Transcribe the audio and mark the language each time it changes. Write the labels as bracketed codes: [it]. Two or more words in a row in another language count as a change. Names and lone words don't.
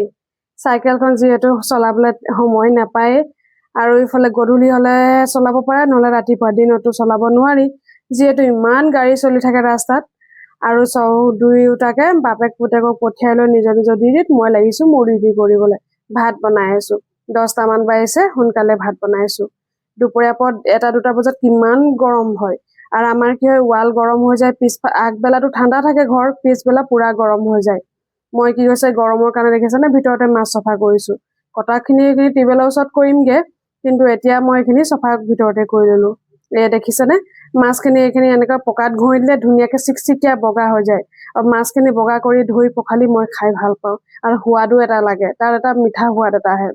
[as] সাইকেলখন যেহেতু চলাবলৈ সময় নাপায় আৰু ইফালে গধূলি হলে চলাব পাৰে নহলে ৰাতিপুৱা দিনতো চলাব নোৱাৰি যেহেতু ইমান গাড়ী চলি থাকে ৰাস্তাত আৰু দুয়োটাকে বাপেক পুতেকক পঠিয়াই লৈ নিজৰ ডিউটিত মই লাগিছো মোৰ ডিউটি কৰিবলৈ। ভাত বনাই আছো, 10টা মান বাজিছে, সোনকালে ভাত বনাইছো। দুপৰীয়া পৰত 1-2টা বজাত কিমান গৰম হয় [bn] আর আমার কি হয় ওয়াল গরম হয়ে যায়, আগবেলাটো ঠান্ডা থাকে ঘর, পিছবেলা পুরা গরম হয়ে যায়। [as] মই কি হৈছে গরমৰ কাৰণে দেখিছানে ভিতৰতে মাছ সফা কৰিছো। কটাখিনি টেবুলৰ ওচৰত কৰিমগে, কিন্তু এতিয়া মই এখিনি সফা ভিতৰতে কৰি ললো। দেখিছানে মাছখিনি এখিনি এনেকা পকাত ঘুই দিলে ধুনীয়াকে চিকচিকিয়া বগা হৈ যায়। আৰু মাছখিনি বগা কৰি ধুই পখালি মই খাই ভাল পাওঁ আৰু সোৱাদো এটা লাগে, তাৰ এটা মিঠা সোৱাদ এটা আহে।